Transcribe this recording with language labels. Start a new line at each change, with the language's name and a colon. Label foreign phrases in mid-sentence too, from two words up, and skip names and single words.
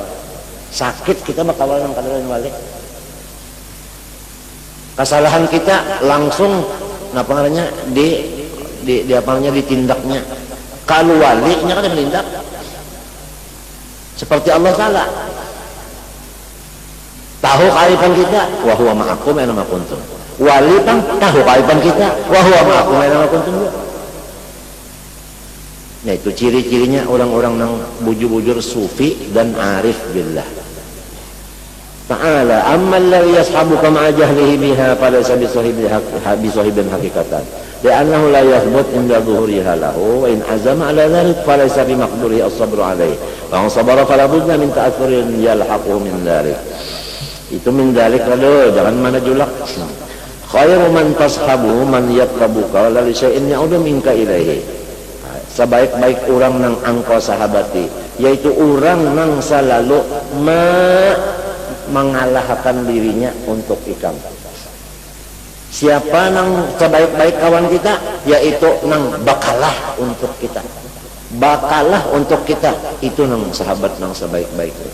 Banjar: Sakit kita bakawal yang kada lain wali. Kesalahan kita langsung apa namanya di apalnya ditindaknya. Kalau walinya kan menindak seperti Allah Ta'ala tahu keaiban kita
Arabic: وهو معكم أين ما كنتم.
Banjar: Wali pang tahu keaiban kita
Arabic: وهو معكم أين ما كنتم.
Banjar: Nah itu ciri-cirinya orang-orang yang bujur-bujur sufi dan
Arabic: عارف بالله تعالى. أما الذي يصحبك مع جهله بها فليس بصاحب حقيقة لأنه لا يثبت عند ظهورها له وإن عزم على ذلك فليس بمقدوره الصبر عليه وإن صبر فلا بد من تأثر يلحقه من ذلك.
Banjar: Itu
Arabic: من ذلك
Banjar: aduh jangan mana julak.
Arabic: خير من تصحب من يطربك لا لشيء يعود منك إليه.
Banjar: Sebaik-baik orang nang angkau sahabati yaitu orang nang selalu mengalahkan dirinya untuk ikam. Siapa nang sebaik-baik kawan kita yaitu nang bakalah untuk kita, itu nang sahabat nang sebaik-baik.